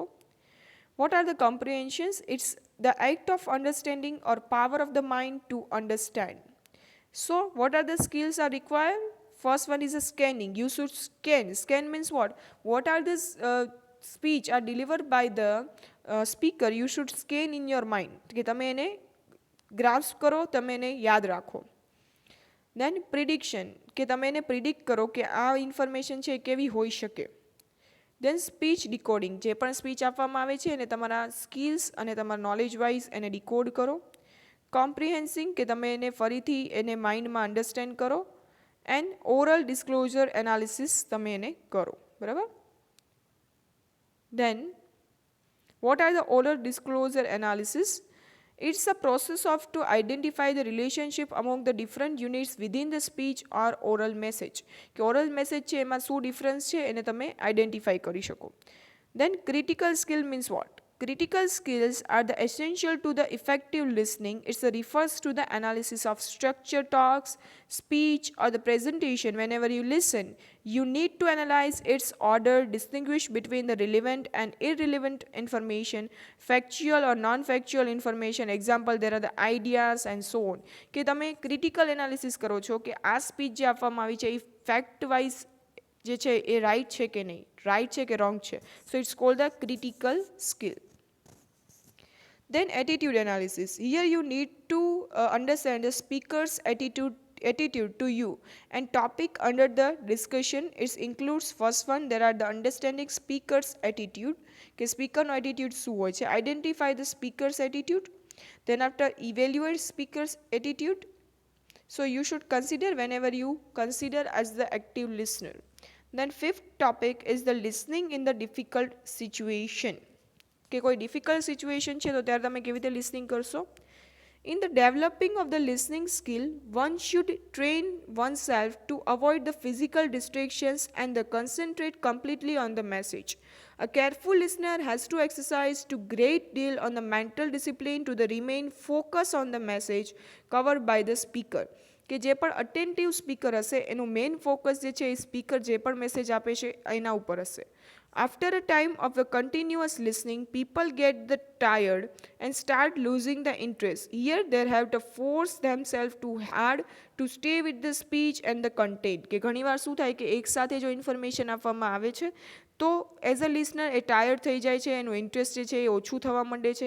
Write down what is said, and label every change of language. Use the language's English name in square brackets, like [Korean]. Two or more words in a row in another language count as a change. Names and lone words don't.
[English] What are the comprehensions? It's the act of understanding or power of the mind to understand. So what are the skills are required? First one is a scanning. You should scan. Scan means what? What are the speech are delivered by the speaker? You should scan in your mind. [Gujarati] કે તમે એને grasp કરો, તમે એને યાદ રાખો. [English] Then prediction [Gujarati] કે તમે એને predict કરો કે આ information છે કેવી હોઈ શકે. [English] Then speech decoding [Gujarati] જે પણ સ્પીચ આપવામાં આવે છે એને તમારા સ્કિલ્સ અને તમારા [English] knowledge wise [Gujarati] એને ડિકોડ કરો. કોમ્પ્રિહેન્સિંગ કે તમે એને ફરીથી એને માઇન્ડમાં અન્ડરસ્ટેન્ડ કરો. [English] and oral disclosure analysis [Gujarati] તમે એને કરો. બરાબર. [English] Then what are the oral disclosure analysis? It's a process of to identify the relationship among the different units within the speech or oral message. [Gujarati] કે [English] oral message [Gujarati] છે એમાં શું ડિફરન્સ છે એને તમે આઈડેન્ટિફાઈ કરી શકો. [English] Then critical skill means what? Critical skills are the essential to the effective listening. It refers to the analysis of structure talks, speech or the presentation. Whenever you listen, you need to analyze its order, distinguish between the relevant and irrelevant information, factual or non-factual information. Example, there are the ideas and so on. [Gujarati] કે તમે [English] critical analysis [Gujarati] કરો છો કે આ સ્પીચ જે આપવામાં આવી છે એ [English] fact wise [Gujarati] જે છે એ રાઈટ છે કે નહીં, રાઈટ છે કે રોંગ છે. [English] so it's called the critical skill. Then attitude analysis. Here you need to understand the speaker's attitude to you and topic under the discussion. It includes first one, there are the understanding speaker's attitude. [Gujarati] કે સ્પીકરનો એટીટ્યુડ શું હોય છે. [English] Identify the speaker's attitude. Then after evaluate speaker's attitude. So you should consider whenever you consider as the active listener. Then fifth topic is the listening in the difficult situation. [Gujarati] કે કોઈ [English] difficult situation [Gujarati] છે તો ત્યારે તમે કેવી રીતે લિસનિંગ કરશો. [English] In the developing of the listening skill, one should train oneself to avoid the physical distractions and the concentrate completely on the message. A careful listener has to exercise to great deal on the mental discipline to the remain focus on the message covered by the speaker. [Gujarati] કે જે પણ [English] attentive speaker [Gujarati] હશે એનું [English] main focus [Gujarati] જે છે એ સ્પીકર જે પણ મેસેજ આપે છે એના ઉપર હશે. [English] After a time of the continuous listening, people get the tired and start losing the interest. Here they have to force themselves too hard to stay with the speech and the content. [Gujarati] કે ઘણીવાર શું થાય કે એક સાથે જો ઇન્ફોર્મેશન આપવામાં આવે છે તો [English] as a listener [Gujarati] એ ટાયર્ડ થઈ જાય છે, એનું ઇન્ટરેસ્ટ જે છે એ ઓછું થવા માંડે છે.